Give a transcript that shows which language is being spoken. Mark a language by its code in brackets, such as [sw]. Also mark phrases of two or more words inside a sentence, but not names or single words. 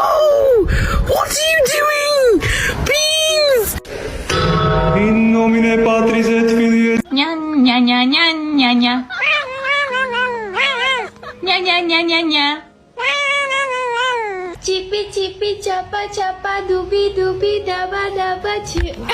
[en] What are you doing? Beans! [la] In nomine Patris et Filii. Ня ня ня ня ня ня. Ня ня ня ня ня. Chippy chippy chapa chapa dooby dooby daba daba chip.